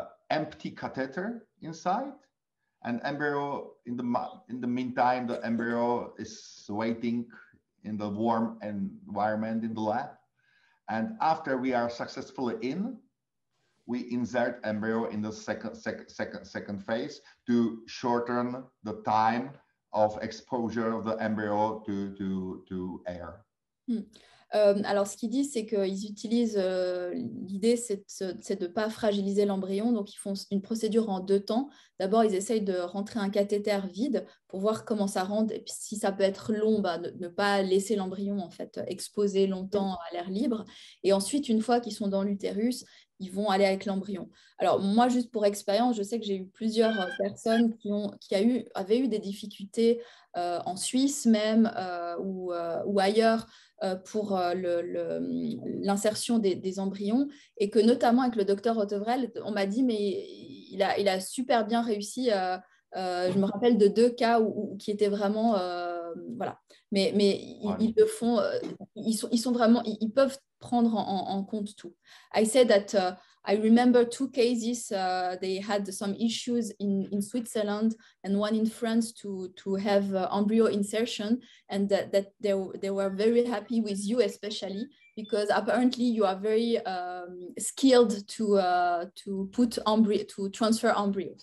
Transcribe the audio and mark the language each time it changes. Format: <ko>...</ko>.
<en>empty catheter inside and embryo in the meantime the embryo is waiting in the warm environment in the lab, and after we are successfully in, we insert embryo in the second phase to shorten the time of exposure of the embryo to air.</en> <fr>Alors, ce qu'ils disent, c'est qu'ils utilisent, l'idée, c'est de ne pas fragiliser l'embryon. Donc, ils font une procédure en 2 temps. D'abord, ils essayent de rentrer un cathéter vide pour voir comment ça rentre. Et puis, si ça peut être long, ne pas laisser l'embryon en fait, exposé longtemps à l'air libre. Et ensuite, une fois qu'ils sont dans l'utérus, ils vont aller avec l'embryon. Alors, moi, juste pour expérience, je sais que j'ai eu plusieurs personnes qui avaient eu des difficultés en Suisse même ou ailleurs pour l'insertion des embryons, et que notamment avec le docteur Ottevrel, on m'a dit, mais il a super bien réussi. Je me rappelle de 2 cas qui étaient vraiment... voilà. Mais ils le font, ils sont vraiment, ils peuvent prendre en compte tout.</fr> <en>I said that I remember 2 cases, they had some issues in Switzerland and one in France to have embryo insertion, and that they were very happy with you, especially because apparently you are very skilled to put embryo, to transfer embryo.</en>